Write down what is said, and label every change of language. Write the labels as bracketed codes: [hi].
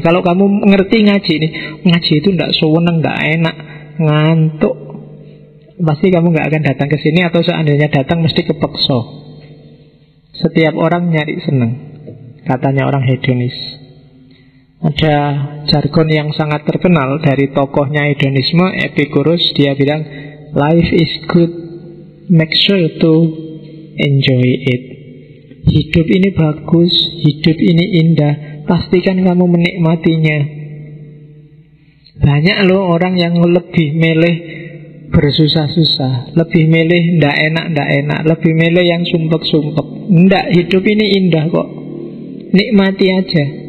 [id] Kalau kamu ngerti ngaji ini, ngaji itu nggak seneng, nggak enak, ngantuk, pasti kamu nggak akan datang ke sini, atau seandainya datang mesti kepeksa. Setiap orang nyari seneng, katanya orang hedonis. Ada jargon yang sangat terkenal dari tokohnya hedonisme, Epicurus. Dia bilang, [en] life is good, make sure to enjoy it. [id] Hidup ini bagus, hidup ini indah, pastikan kamu menikmatinya. Banyak loh orang yang lebih milih bersusah-susah, lebih milih ndak enak, lebih milih yang sumpek-sumpek. Ndak, hidup ini indah kok, nikmati aja.